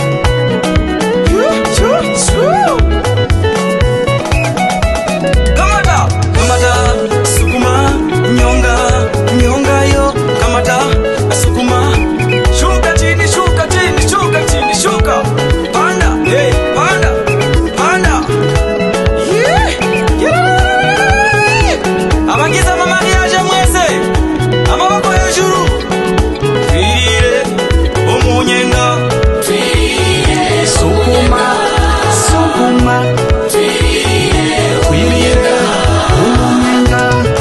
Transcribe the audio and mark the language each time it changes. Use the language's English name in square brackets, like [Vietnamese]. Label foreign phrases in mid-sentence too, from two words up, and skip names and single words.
[Swahili] Kamata Sukuma Nyonga Nyonga yo Kamata Sukuma Shuka chini shuka chini shuka chini shuka Panda Hey panda Panda [Kinyarwanda] Abagize amamariage mwese amaboko hejuru twirire umunyenga [Swahili] Sukuma Sukuma [Kinyarwanda] twirire umunyenga